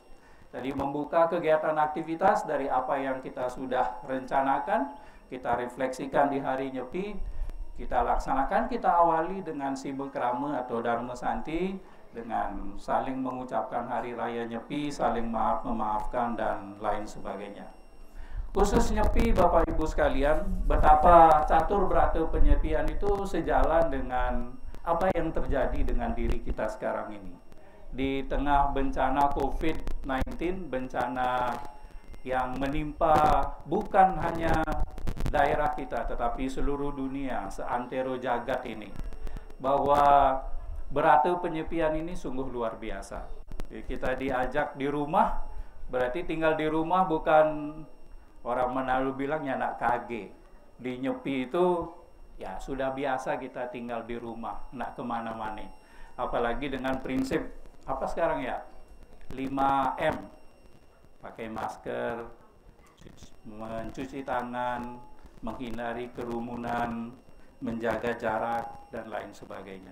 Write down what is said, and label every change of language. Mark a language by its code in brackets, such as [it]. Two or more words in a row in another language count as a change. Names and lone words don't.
[id] Jadi membuka kegiatan aktivitas dari apa yang kita sudah rencanakan, kita refleksikan di hari nyepi, kita laksanakan, kita awali dengan sibekrama atau dharma santi, dengan saling mengucapkan hari raya nyepi, saling maaf memaafkan dan lain sebagainya. Khusus nyepi Bapak Ibu sekalian, betapa catur berata penyepian itu sejalan dengan apa yang terjadi dengan diri kita sekarang ini. Di tengah bencana COVID-19, bencana yang menimpa bukan hanya daerah kita, tetapi seluruh dunia, seantero jagat ini. Bahwa berata penyepian ini sungguh luar biasa. Jadi kita diajak di rumah, berarti tinggal di rumah bukan orang Manado bilangnya nak kage. Di nyepi itu ya sudah biasa kita tinggal di rumah, nak kemana-mana. Apalagi dengan prinsip apa sekarang ya, 5M, pakai masker, mencuci tangan, menghindari kerumunan, menjaga jarak dan lain sebagainya.